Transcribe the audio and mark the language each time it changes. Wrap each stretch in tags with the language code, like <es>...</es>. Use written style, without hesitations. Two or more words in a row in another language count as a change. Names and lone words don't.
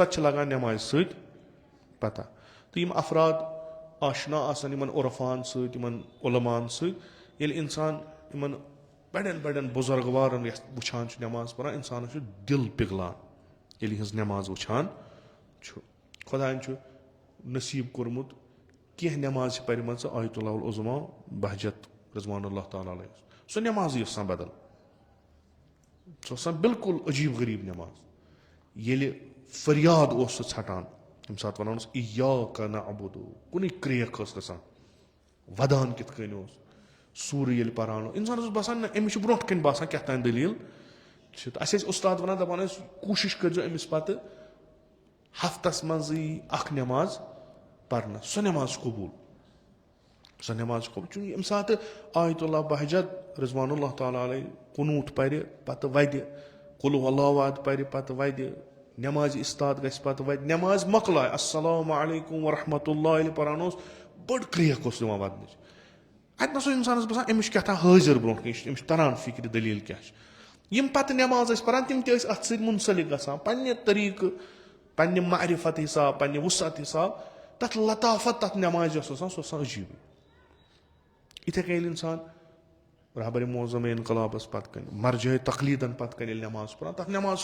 <ks>تہِ چھِ لگان نٮ۪مازِ سۭتۍ پتہ تہٕ یِم افراد آشنا آسان یِمن عرفان سۭتۍ یِمن عُلمان سۭتۍ ییٚلہِ اِنسان یِمن بڑٮ۪ن بڑٮ۪ن بُزرگوارن یتھ وٕچھان چھُ نٮ۪ماز پران اِنسانس چھُ دِل پِگلان ییٚلہِ یِہٕنٛز نٮ۪ماز وٕچھان چھُ خۄداین چھُ نصیٖب کوٚرمُت کینٛہہ نٮ۪ماز چھِ پرِمژٕ</ks> <ar>آیت اللہ العظمیٰ</ar> <ks>بہجت</ks> <ar>رضوان اللہ تعالیٰ علیہ</ar> <ks>سۄ نٮ۪مازٕے ٲس آسان بدل سۄ ٲس آسان بالکُل عجیٖب غریٖب نٮ۪ماز ییٚلہِ فریاد اوس سُہ ژھٹان ییٚمہِ ساتہٕ ونان اوس</ks> <ar>اِیاکَ نعبُدُ</ar> <ks>کُنُے کرٛیکھ ٲس گژھان ودان کِتھ کٔنۍ اوس سورُے ییٚلہِ پران اوس اِنسانس اوس باسان نہ أمِس چھُ برونٛٹھ کَنۍ باسان کیٛاہ تانۍ دٔلیٖل چھِ تہٕ اَسہِ ٲسۍ اُستاد وَنان دَپان ٲسۍ کوٗشِش کٔرۍزیو أمِس پتہٕ ہفتس منٛزٕے اکھ نٮ۪ماز پرنس سۄ نٮ۪ماز چھِ قبوٗل چوٗنٛکہِ ییٚمہِ ساتہٕ آیت اللہ بہجت</ks> <ar>رضوان اللہ تعالیٰ علیہ</ar> <ks>قنوٗت پرِ پتہٕ ودِ</ks> <ar>قُل ہُوَ اللہُ احد</ar> <ks>پرِ پتہٕ ودِ نٮ۪مازِ اِستاد گژھِ پتہٕ وَتہِ نٮ۪ماز مۄکلاے</ks> <ar>السلام علیکُم ورحمتہ اللہ</ar> <ks>ییٚلہِ پران اوس بٔڑ کرٛیکھ اوس یِوان ودنٕچ اتہِ نس اوس اِنسانس باسان أمِس چھُ کیٛاہ تام حٲضِر برونٛٹھ کَنۍ أمِس چھُ تران فِکرِ دٔلیٖل کیٛاہ چھِ یِم پتہٕ نٮ۪ماز ٲسۍ پران تِم تہِ ٲسۍ اتھ سۭتۍ مُنسلِک گژھان پننہِ طٔریٖقہٕ پننہِ معرفت حِساب پننہِ وُسعت حِساب تتھ لطافت تتھ نٮ۪مازِ یۄس آسان سۄ ٲس آسان عجیٖبٕے یِتھٕے کٔنۍ ییٚلہِ اِنسان رہبرِ معظم انقلابس پتہٕ کَنۍ مرجعہِ تقلیٖدن پتہٕ کَنۍ ییٚلہِ نٮ۪ماز پران تتھ نٮ۪ماز</ks>